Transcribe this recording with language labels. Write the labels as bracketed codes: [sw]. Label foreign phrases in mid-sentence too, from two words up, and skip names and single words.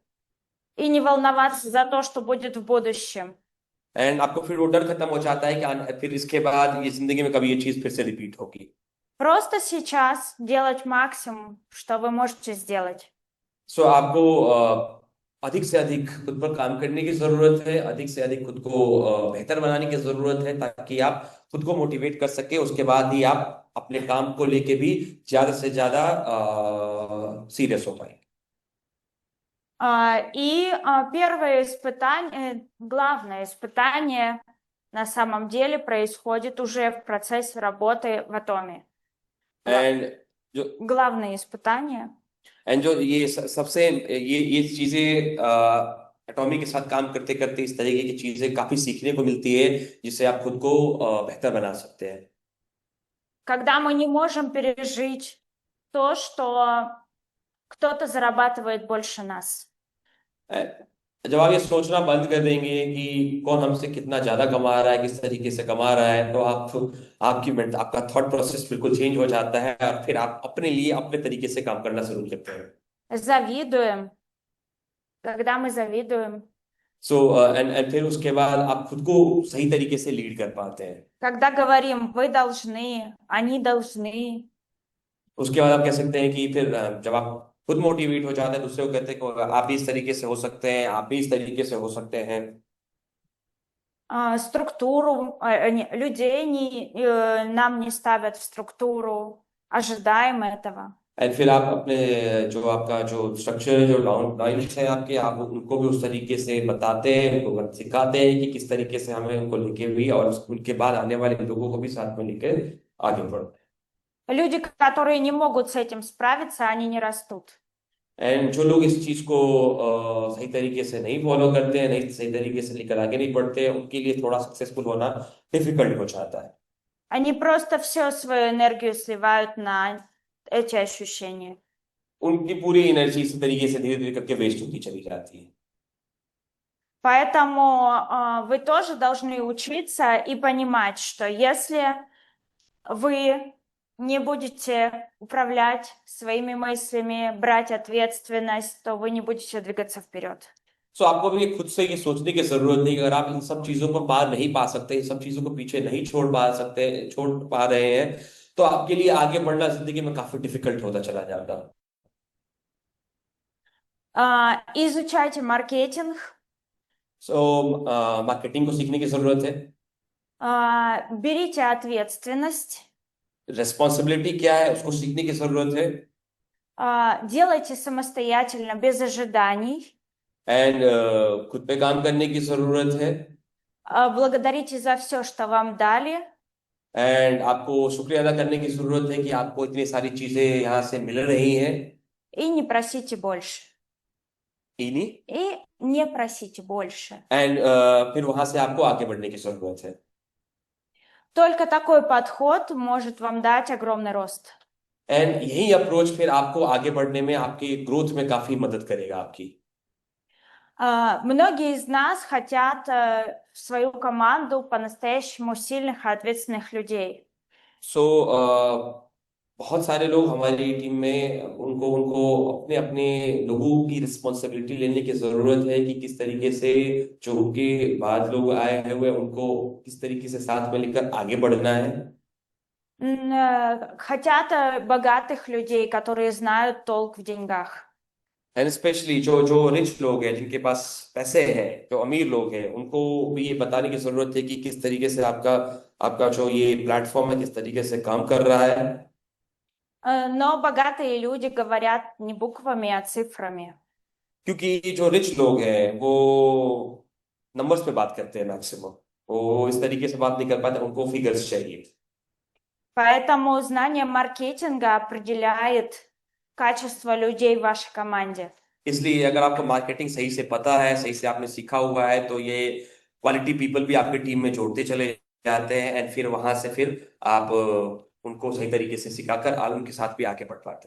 [ru] И не волноваться за то, что будет в будущем. [hi] एंड आपको फिर वो डर खत्म हो जाता है कि फिर इसके बाद ये जिंदगी में कभी ये चीज फिर से रिपीट होगी। [ru] Просто сейчас делать максимум, что вы можете сделать. [hi] सो आपको अधिक से अधिक खुद पर काम करने की जरूरत है, अधिक से अधिक खुद को बेहतर बनाने की जरूरत है, ताकि आप खुद को मोटिवेट कर सके। उसके बाद ही आप अपने काम को लेके भी ज्यादा से ज्यादा सीरियस हो पाए। [ru] Первое испытание, главное испытание на самом деле происходит уже в процессе работы в Атоме. [hi] एंड जो [ru] Главное испытание. [hi] जो ये सबसे ये चीजें एटॉमिक के साथ काम करते करते इस तरीके की चीजें काफी सीखने को मिलती है, जिससे आप खुद को बेहतर बना सकते हैं। [ru] Когда мы не можем пережить то, что кто-то зарабатывает больше нас. [hi] जब आप ये सोचना बंद कर देंगे कि कौन हमसे कितना ज्यादा कमा रहा है, किस तरीके से कमा रहा है, तो आपका [en] thought process [hi] बिल्कुल चेंज हो जाता है, और फिर आप अपने लिए अपने तरीके से काम करना शुरू करते हैं। [ru] Завидуем. Когда мы завидуем. [en] so and [hi] फिर उसके बाद आप खुद को सही तरीके से लीड कर पाते हैं। [ru] Когда говорим, вы должны, они должны. [hi] उसके बाद आप कह सकते हैं कि फिर जब आप खुद मोटिवेट हो जाते हैं, दूसरे को कहते हैं कि आप भी इस तरीके से हो सकते हैं, आप भी इस तरीके से हो सकते हैं। [ru] Структуру людей нам не ставят в структуру. Ожидаем этого. [hi] एंड फिर आप अपने जो आपका जो स्ट्रक्चर है, जो [en] down lines [hi] है आपके, आप उनको भी उस तरीके से बताते हैं, उनको सिखाते हैं कि किस तरीके से हमें उनको लेके भी, और उनके बाद आने वाले लोगों को भी साथ में लेकर आगे बढ़ना है। [ru] Люди, которые не могут с этим सправиться, они не растут. [hi] एंड जो लोग इस चीज को सही तरीके से नहीं फॉलो करते हैं, नहीं सही तरीके से लेकर आगे नहीं बढ़ते हैं, उनके लिए थोड़ा सक्सेसफुल होना डिफिकल्ट हो जाता है। [ru] Они просто всю свою энергию сливают на эти ощущения. [hi] उनकी पूरी एनर्जी इसी तरीके से धीरे धीरे करके वेस्ट होती चली जाती है। [ru] Поэтому вы тоже должны учиться и понимать, что если вы не будете управлять своими мыслями, брать ответственность, то вы не будете двигаться вперед. [hi] सो आपको भी खुद से ये सोचने की जरूरत नहीं कि अगर आप इन सब चीजों को पार नहीं पा सकते, इन सब चीजों को पीछे नहीं छोड़ पा रहे हैं, तो आपके लिए आगे बढ़ना जिंदगी में काफी डिफिकल्ट होता चला जाएगा। [ru] Изучайте маркетинг, [hi] सो मार्केटिंग को सीखने की जरूरत है। [ru] берите ответственность, [hi] रेस्पॉन्सिबिलिटी क्या है उसको सीखने की जरूरत है। [ru] делайте самостоятельно, без ожиданий, [hi] एंड खुद पे काम करने की जरूरत है। [ru] благодарите за все, что вам дали, [hi] एंड आपको शुक्रिया अदा करने की जरूरत है कि आपको इतनी सारी चीजें यहाँ से मिल रही हैं। [ru] и не просите больше. इनी И не просите больше. [hi] एंड फिर वहां से आपको आगे बढ़ने की जरूरत है। [ru] Только такой подход может вам дать огромный рост. [hi] एंड यही अप्रोच फिर आपको आगे बढ़ने में, आपकी ग्रोथ में काफी मदद करेगा आपकी। [ru] Многие из нас хотят в свою команду по-настоящему сильных и ответственных людей. [hi] सो बहुत सारे लोग हमारी टीम में, उनको उनको अपने अपने लोगों की रिस्पॉन्सिबिलिटी लेने की जरूरत है कि किस तरीके से जो उनके बाद लोग आए हुए उनको किस तरीके से साथ में लेकर आगे बढ़ना है। [ru] Хотят богатых людей, которые знают толк в деньгах. [hi] एंड स्पेशली जो जो रिच लोग हैं, जिनके पास पैसे हैं, जो अमीर लोग हैं, उनको भी ये बताने की जरूरत है कि किस तरीके से आपका आपका जो ये प्लेटफॉर्म है किस तरीके से काम कर रहा है। [ru] Но богатые люди говорят не буквами, а цифрами. [hi] क्योंकि जो रिच लोग हैं वो नंबर्स पे बात करते हैं मैक्सिमम, वो इस तरीके से बात नहीं कर पाते, उनको फिगर्स चाहिए। [ru] Поэтому знание маркетинга определяет качество людей в вашей команде. [hi] इसलिए अगर आपको मार्केटिंग सही से पता है, सही से आपने सीखा हुआ है, तो ये [en] quality people [hi] भी आपके टीम में जोड़ते चले जाते हैं, एंड फिर वहां से फिर आप उनको सही तरीके से सिखाकर उनके साथ भी आगे बढ़ पाते हैं।